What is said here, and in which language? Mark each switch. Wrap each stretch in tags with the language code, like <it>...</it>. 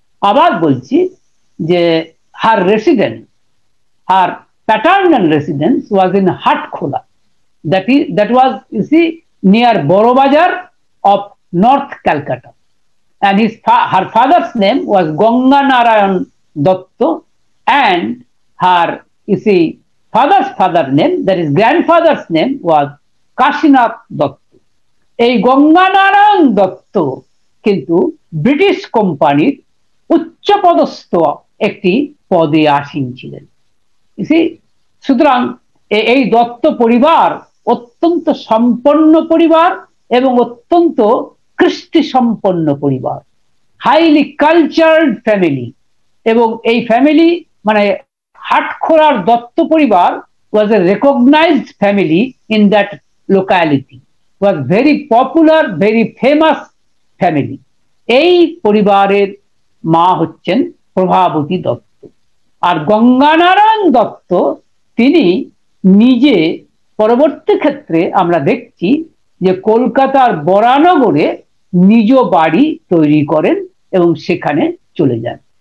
<bn>আবার বলছি যে</bn> <en>Her paternal residence was in Hatkhola, that was, you see, near Borobazar of North Calcutta, and her father's name was Ganga Narayan Datta, and her, you see, father's name, that is grandfather's name, was Kashinath Datta.</en> <bn>এই গঙ্গা নারায়ণ দত্ত কিন্তু British কোম্পানির উচ্চপদস্থ একটি পদে আসীন ছিলেন। সুতরাং এই দত্ত পরিবার অত্যন্ত সম্পন্ন পরিবার এবং অত্যন্ত কৃষ্টি সম্পন্ন পরিবার,</bn> <en>Highly cultured family.</en> <bn>এবং এই ফ্যামিলি মানে হাটখোলার দত্ত পরিবার</bn> <en>was a recognized family in that locality, was very popular, very famous family.</en> <bn>এই পরিবারের মা হচ্ছেন প্রভাবতী দত্ত। আর গঙ্গানারায়ণ দত্ত তিনি নিজে পরবর্তী ক্ষেত্রে আমরা দেখছি যে কলকাতার বরানগরে নিজ বাড়ি তৈরি করেন এবং সেখানে চলে যান।</bn>